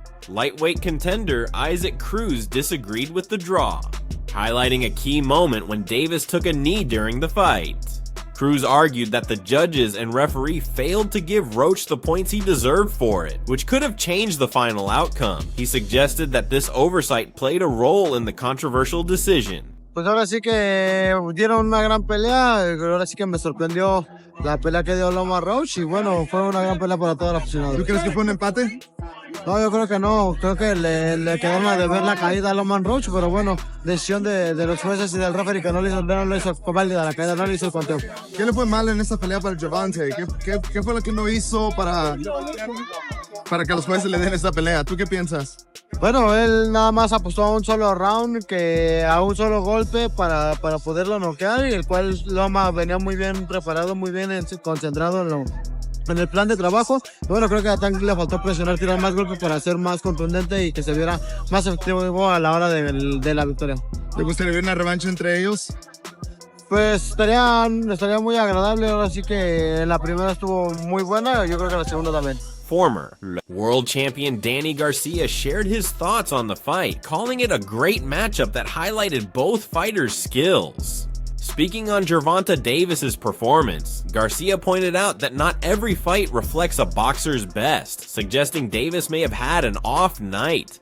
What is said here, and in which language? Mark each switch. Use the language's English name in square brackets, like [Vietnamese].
[English] lightweight contender Isaac Cruz disagreed with the draw, highlighting a key moment when Davis took a knee during the fight. Cruz argued that the judges and referee failed to give Roach the points he deserved for it, which could have changed the final outcome. He suggested that this oversight played a role in the controversial decision. [Spanish] Pues ahora sí que dieron una gran pelea, ahora sí que me sorprendió la pelea que dio Lamont Roach y bueno, fue una gran pelea para toda la aficionada. ¿Tú crees que fue un empate? No, yo creo que no, creo que le quedaron a deber la caída a Lamont Roach, pero bueno, decisión de los jueces y del referee que no le hizo válida la caída, no le hizo el conteo. ¿Qué le fue mal en esta pelea para el Gervonta? ¿Qué fue lo que no hizo para que los jueces le den esta pelea? ¿Tú qué piensas? Bueno, él nada más apostó a un solo round, que a un solo golpe para poderlo noquear, y el cual Loma venía muy bien preparado, muy bien concentrado en el plan de trabajo. Bueno, creo que a Tank le faltó presionar, tirar más golpes para ser más contundente y que se viera más efectivo a la hora de la victoria. ¿Te gustaría ver una revancha entre ellos? Pues estaría muy agradable. Ahora sí que la primera estuvo muy buena, yo creo que la segunda también. [English] Former world champion Danny Garcia shared his thoughts on the fight, calling it a great matchup that highlighted both fighters' skills. Speaking on Gervonta Davis's performance, Garcia pointed out that not every fight reflects a boxer's best, suggesting Davis may have had an off night.